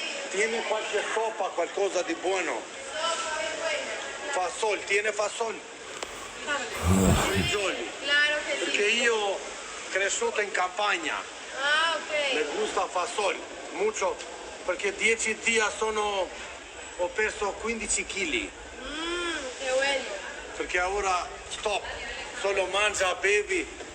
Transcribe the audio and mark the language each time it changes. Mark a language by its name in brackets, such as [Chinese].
[Italian] Tiene qualche sopa, qualcosa di buono? [Spanish] Fasol, tiene fasol? Fagioli. Claro que sí. [Italian] Perché io cresciuto in campagna. Ah, ok. [Spanish] Me gusta fasol, mucho, perché 10 días [Italian] ho perso 15 kg. [Spanish] Qué bueno. [Italian] Perché ora stop, solo mangia, bevi.